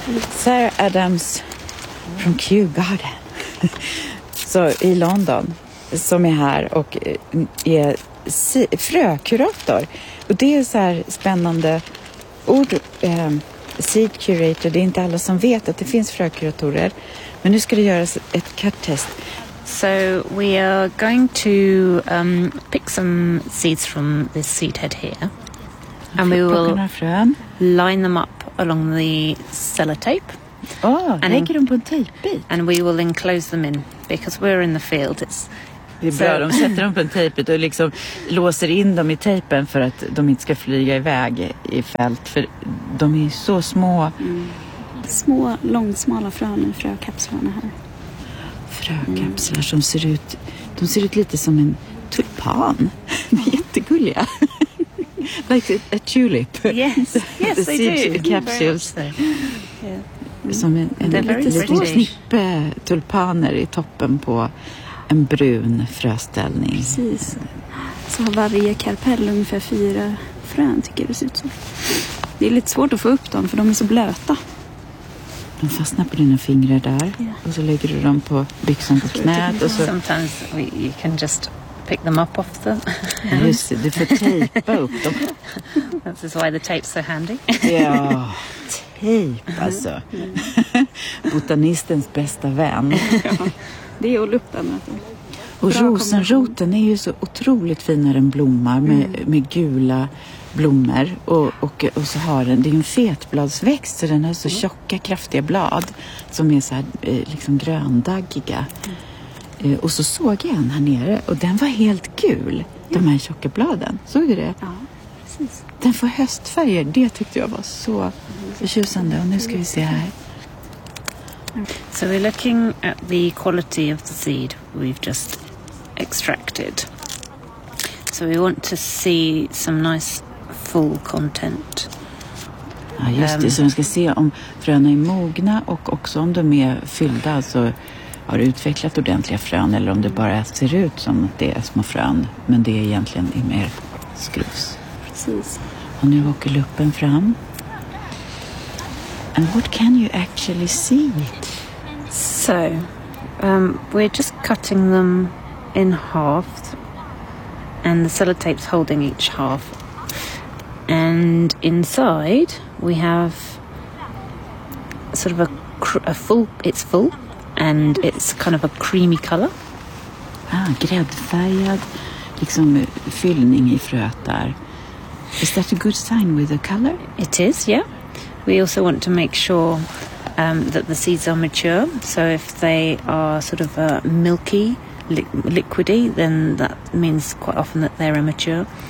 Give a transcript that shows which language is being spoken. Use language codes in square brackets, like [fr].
[sv] Sarah Adams från Kew Garden så i London, som är här och är frökurator. Och det är så här spännande ord, seed curator. Det är inte alla som vet att det finns frökuratorer. Men nu ska det göras ett cut-test. [en] So we are going to pick some seeds from this seed head here, and we will line them up along the sellotape. [sv] Oh, lägger dem på en tejpbit. [en] And we will enclose them in, because we're in the field. It's [sv] Det är bra, de sätter dem på en tejpbit och liksom låser in dem i tejpen för att de inte ska flyga iväg i fält. För de är så små. Små, långsmala frön och frökapslarna här. Frökapslar som ser ut, de ser ut lite som en tulpan. De är jättegulliga. [en] Like a tulip. Yes, the yes, I do. Capsules. [sv] Som en liten snippe tulpaner i toppen på en brun fröställning. Precis. Så har varje karpell ungefär 4 frön, tycker jag det ser ut som. Det är lite svårt att få upp dem för de är så blöta. De fastnar på dina fingrar där. Yeah. Och så lägger du dem på byxan på knät. Och så... [en] Sometimes we, you can just pick them up off the... [sv] Just det, du får tejpa upp dem. [en] That's why the tape's so handy. [sv] Ja, tejp alltså. Botanistens bästa vän. Ja, det är att lupta med. Och rosenroten är ju så otroligt fin när den blommar med gula blommor. Och så har den, det är ju en fetbladsväxt, så den har så tjocka, kraftiga blad som är så här liksom gröndaggiga. Och så såg jag en här nere och den var helt gul, de här tjocka bladen. Såg du det? Ja, precis. Den får höstfärger, det tyckte jag var så förtjusande. Och nu ska vi se här. [en] So we're looking at the quality of the seed we've just extracted. So we want to see some nice full content. [sv] Ja, just det. Så vi ska se om fröna är mogna och också om de är fyllda, alltså har utvecklat ordentliga frön, eller om det bara ser ut som att det är små frön, men det är egentligen i mer skrus. Precis. Och nu åker luppen fram. [en] And what can you actually see? So, we're just cutting them in half, and the sellotape's holding each half. And inside, we have sort of a full, it's full, and it's kind of a creamy color. [sv] Ah, gräddfärgad, liksom fyllning i fröet där. [en] Is that a good sign with the color? It is, yeah. We also want to make sure that the seeds are mature. So if they are sort of milky, liquidy, then that means quite often that they're immature.